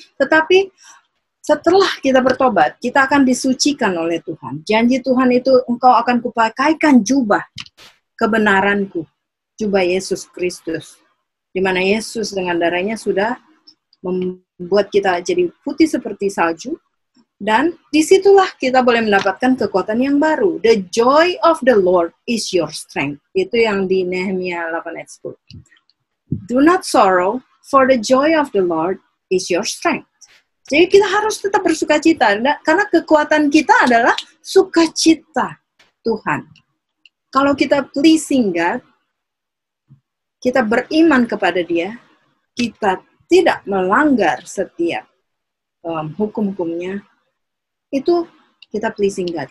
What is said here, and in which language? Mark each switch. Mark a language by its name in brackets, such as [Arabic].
[Indonesian] Tetapi setelah kita bertobat, kita akan disucikan oleh Tuhan. Janji Tuhan itu, engkau akan kupakaikan jubah kebenaranku, jubah Yesus Kristus. Di mana Yesus dengan darahnya sudah membuat kita jadi putih seperti salju. Dan disitulah kita boleh mendapatkan kekuatan yang baru. [English] The joy of the Lord is your strength. [Indonesian] Itu yang di Nehemia 8 ayat 10. [English] Do not sorrow, for the joy of the Lord is your strength. [Indonesian] Jadi kita harus tetap bersukacita. Karena kekuatan kita adalah sukacita Tuhan. Kalau kita pleasing God, kita beriman kepada Dia, kita tidak melanggar setiap hukum-hukumnya, itu kita pleasing God.